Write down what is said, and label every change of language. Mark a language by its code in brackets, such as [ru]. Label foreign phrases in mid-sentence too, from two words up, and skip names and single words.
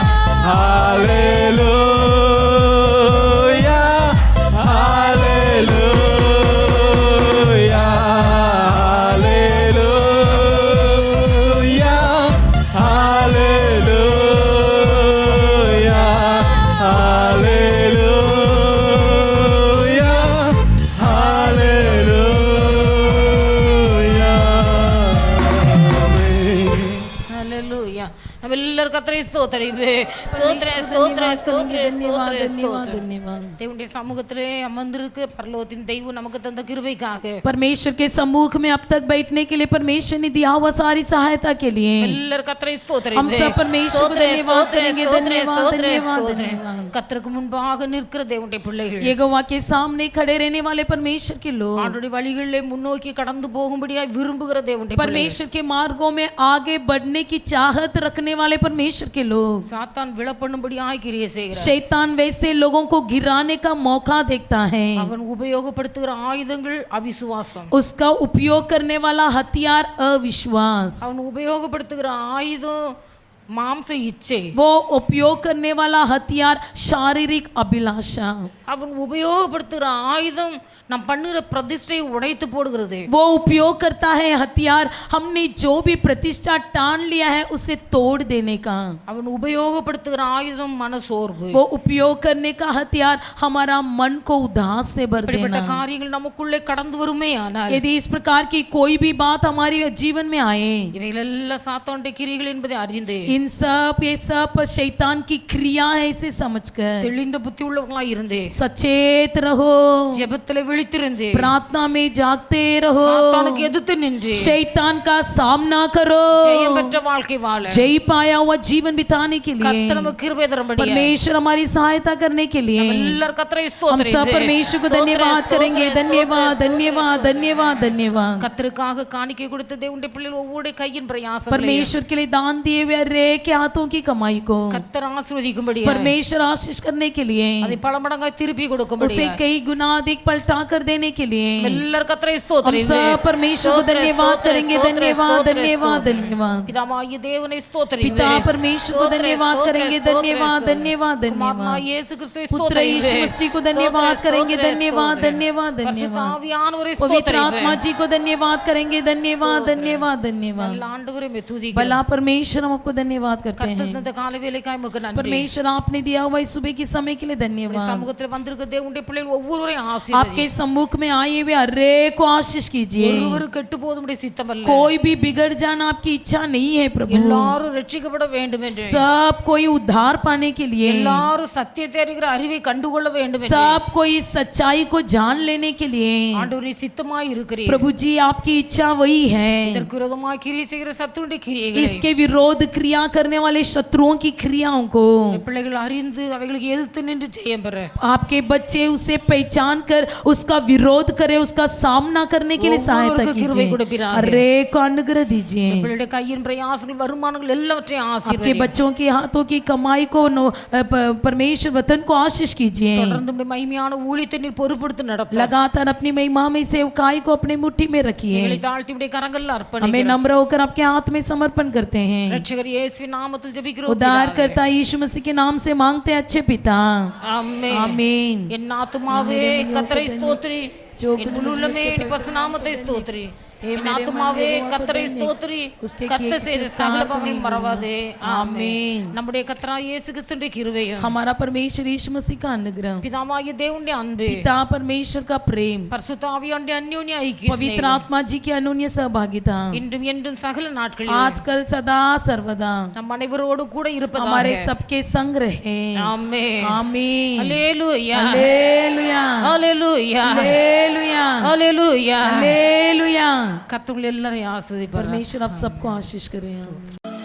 [ta] ஹல்லேலூயா, ஹல்லேலூயா, ஹல்லேலூயா, ஹல்லேலூயா, ஹல்லேலூயா, ஹல்லேலூயா. ஹல்லேலூயா. நம்ம எல்லாரும் கர்த்தரை ஸ்தோத்திரிப்போம். ஸ்தோத்திரம், ஸ்தோத்திரம், ஸ்தோத்திரம், ஸ்தோத்திரம், ஸ்தோத்திரம். தேவனுடைய சமூகத்திலே அமர்ந்திருக்க பரலோகத்தின் தெய்வம் நமக்கு தந்த கிருபைக்காக, [hi] परमेश्वर के सम्मुख में अब तक बैठने के लिए परमेश्वर ने दिया हुआ सारी सहायता के लिए [ta] எல்லாரும் கர்த்தரை [hi] हम [ta] ஸ்தோத்திரிப்போம். [hi] सब परमेश्वर को धन्यवाद करेंगे, धन्यवाद, धन्यवाद, धन्यवाद। [ta] கர்த்தருக்கு முன்பாக நிற்கிற தேவனுடைய பிள்ளைகள், [hi] यहोवा के सामने खड़े रहने वाले परमेश्वर के लोग, [ta] ஆண்டவருடைய வழிகளிலே முன்னோக்கி கடந்து போகும்படியாய் விரும்புகிற தேவனுடைய பிள்ளைகள், [hi] परमेश्वर के मार्गों में आगे बढ़ने की चाहत रखने वाले परमेश्वर के लोग। [ta] சாத்தான் விழப்பண்ணும்படியாய் கிரியை செய்கிறார். [hi] शैतान वैसे लोगों को गिराने का मौका देखता है, [ta] அவன் உபயோகப்படுத்துகிற ஆயுதங்கள் அவிசுவாசம். [hi] उसका उपयोग करने वाला हथियार अविश्वास, [ta] அவன் உபயோகப்படுத்துகிற ஆயுதம் மாம்ச இச்சை. [hi] वो उपयोग करने वाला हथियार शारीरिक अभिलाषा, [ta] அவன் உபயோகப்படுத்துகிற ஆயுதம் நம் பண்ணுகிற பிரதிஷ்டையை உடைத்து போடுகிறது. [hi] वो उपयोग करता है हथियार हमने जो भी प्रतिष्ठा टान लिया है उसे तोड़ देने का। [ta] அவன் உபயோகப்படுத்துகிற ஆயுதம் மனசோர்வு. [hi] वो उपयोग करने का हथियार हमारा मन को उदास से भर [ta] இப்படிப்பட்ட [hi] देना। [ta] காரியங்கள் நமக்குள்ளே கடந்து வருமே ஆனால், [hi] यदि इस प्रकार की कोई भी बात हमारे जीवन में आए, [ta] இவைகள் எல்லாம் சாத்தானுடைய கிரியைகள் என்பதை அறிந்து [hi] इन सब ये सब शैतान की क्रिया है इसे समझकर [ta] தெளிந்த புத்தி உள்ளவர்களாய் இருந்து [hi] सचेत रहो, [ta] ஜெபத்திலே விழித்திருந்து [hi] प्रार्थना में जागते रहो, [ta] சாத்தானுக்கு எதிர்த்து நின்று [hi] शैतान का सामना करो, [ta] ஜெயம் பெற்ற வாழ்க்கை வாழ [hi] जय पाया हुआ जीवन बिताने के लिए [ta] கர்த்தர் நமக்கு கிருபை தரும்படியாக [hi] परमेश्वर हमारी सहायता करने के लिए [ta] எல்லாரும் கர்த்தரை [hi] हम सब [ta] ஸ்தோத்திரிப்போம். [hi] परमेश्वर को धन्यवाद करेंगे। धन्यवाद, धन्यवाद, धन्यवाद, धन्यवाद। [ta] கர்த்தருக்காக காணிக்கை கொடுத்த தேவனுடைய பிள்ளைகள் ஒவ்வொரு கையின் பிரயாசம் [hi] परमेश्वर के लिए दान दिए हुए के हाथों की कमाई को [ta] கர்த்தர் ஆசீர்வதிக்கும்படியா [hi] परमेश्वर आशीष करने के लिए, [ta] அதை பல மடங்காய் திருப்பி [hi] उसे [ta] கொடுக்கும்படியா [hi] कई गुना अधिक पलटा कर देने के लिए [ta] எல்லாரும் கர்த்தரை [hi] हम [ta] ஸ்தோத்திரிங்க [hi] सब परमेश्वर को धन्यवाद करेंगे। धन्यवाद धन्यवाद धन्यवाद। [ta] பிதாவாகிய தேவனை ஸ்தோத்திரிங்க [hi] पिता परमेश्वर को धन्यवाद करेंगे। धन्यवाद धन्यवाद धन्यवाद। [ta] இயேசு கிறிஸ்துவை [hi] पुत्र यीशु मसीह को धन्यवाद करेंगे। धन्यवाद धन्यवाद धन्यवाद। [ta] ஆவியானவரை [hi] पवित्र [ta] ஸ்தோத்திரிங்க [hi] आत्मा जी को धन्यवाद करेंगे। धन्यवाद धन्यवाद धन्यवाद। [ta] ஆண்டவரே மெதுதிங்க [hi] भला परमेश्वर हम आपको धन्यवाद करते हैं। [ta] கர்த்தர் இந்த காலை வேளைக்காய் உமக்கு நன்றி [hi] परमेश्वर आपने दिया हुआ इस सुबह के समय के लिए धन्यवाद। [ta] சமூகத்தில் வந்திருக்க தேவனுடைய பிள்ளைகள் ஒவ்வொருவரையும் ஆசீர்வதி [hi] आपके सम्मुख में आए हुए हर एक को आशीष कीजिए। [ta] ஒருவர் கெட்டு போதுமுடைய சித்தம் அல்ல [hi] कोई भी बिगड़ जाना आपकी इच्छा नहीं है प्रभु। [ta] எல்லாரும் ரட்சிக்கப்பட வேண்டும் என்று [hi] सब कोई उद्धार पाने के लिए, [ta] எல்லாரும் சத்தியத்தை அறிகிற அறிவை கண்டுகொள்ள வேண்டும் என்று [hi] सब कोई सच्चाई को जान लेने के लिए [ta] ஆண்டவரே சித்தமாய் இருக்கிறீர் [hi] प्रभु जी आपकी इच्छा वही है। [ta] இதற்கு விரோதமாய் கிரியை செய்கிற சத்துருடைய கிரியைகளை [hi] इसके विरोध क्रिया करने वाले शत्रुओं की क्रियाओं को [ta] பிள்ளைகள் அறிந்து அவைகளுக்கு எதிர்த்து நின்று ஜெயம் பெற [hi] आपके बच्चे उसे पहचान कर उसका विरोध करे, उसका सामना करने के लिए सहायता कीजिए। अरे को अनुग्रह दीजिए। [ta] பிள்ளைகளுடைய கையின் பிரயாசங்கள் வருமானங்கள் எல்லாவற்றையும் [hi] आपके [ta] ஆசீர்வதி [hi] बच्चों के हाथों की कमाई को परमेश्वर वतन को आशीष कीजिए। [ta] தொடர்ந்து உம்முடைய மகிமையான ஊழியத்தை நீர் பொறுப்படுத்தி நடத்த [hi] लगातार अपनी महिमा में सेवकाई को अपने मुट्ठी में रखिए। [ta] எங்களை தாழ்த்தி உம்முடைய கரங்களில் [hi] हमें [ta] அர்ப்பணிக்கிறோம் [hi] नम्र होकर आपके हाथ में समर्पण करते हैं। [ta] ரட்சகர் இயேசுவின் நாமத்தில் ஜெபிக்கிறோம் [hi] उद्धार करता यीशु मसीह के नाम से मांगते हैं अच्छे पिता। [ta] ஆமென் [hi] आमीन। [ta] என் ஆத்துமாவே கர்த்தரை ஸ்தோத்திரி [hi] जो [ta] என் முழு உள்ளமே என் பரிசுத்த நாமத்தை ஸ்தோத்திரி என் ஆத்துமாவே கர்த்தரை ஸ்தோத்திரி கர்த்தர் செய்த சகல பாவங்களையும் மறவாதே ஆமென் நம்முடைய கர்த்தராகிய இயேசு கிறிஸ்துவின் கிருபையும் [hi] हमारा परमेश्वर यीशु मसीह का अनुग्रह, [ta] பிதாவாகிய தேவனுடைய அன்பு [hi] पिता परमेश्वर का प्रेम, [ta] பரிசுத்த ஆவியானவருடைய அந்யோன்ய ஐக்கியம் [hi] पवित्र आत्मा जी की अनन्य सहभागिता [ta] இன்றும் என்றும் சகல நாட்களிலும் [hi] आजकल सदा सर्वदा [ta] நம் அனைவரோடு கூட இருப்பதாக [hi] हमारे सबके संग रहे। [ta] ஆமென் [hi] आमीन। [ta] அல்லேலூயா [hi] हालेलुया [ta] அல்லேலூயா [hi] हालेलुया [ta] அல்லேலூயா [hi] हालेलुया। [ta] கர்த்தர் எல்லாரையும் ஆசீர்வதிப்பார் [hi] परमेश्वर आप सबको आशीष करें।